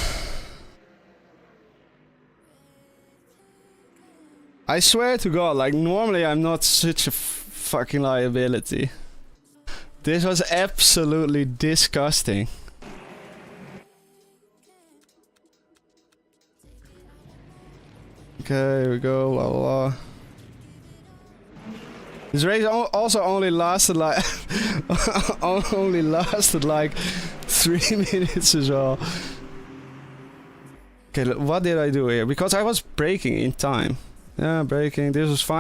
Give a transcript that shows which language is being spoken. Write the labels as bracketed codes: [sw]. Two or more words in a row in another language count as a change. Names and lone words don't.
[en] I swear to god, like normally I'm not such a fucking liability. This was absolutely disgusting. Okay, here we go, la la la. This race also only lasted like only lasted like 3 minutes as well. Okay, what did I do here? Because I was braking in time. Yeah, braking. This was fine.